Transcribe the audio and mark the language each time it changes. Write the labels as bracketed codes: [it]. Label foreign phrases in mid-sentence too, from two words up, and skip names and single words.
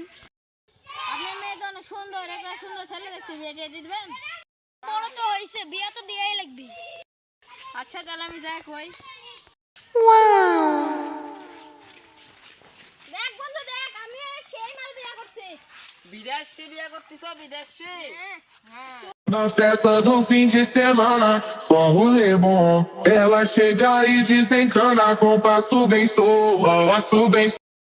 [bn] আপনার মেয়ে তো অনেক সুন্দর, একটা সুন্দর ছেলে দেখছি, বিয়ে দিয়ে দিবেন? বড় তো হয়েছে, বিয়ে তো দিয়েই লাগবে। আচ্ছা তাহলে আমি যাই কই। দেখ বন্ধু দেখ, আমি সেই মাল বিয়ে করছি। বিদেশে বিয়ে করতেছ, বিদেশে? হ্যাঁ হ্যাঁ। [pt] Na festa do fim de semana, só rolê bom. Ela chega e desencana com passo bem, sou, passo bem.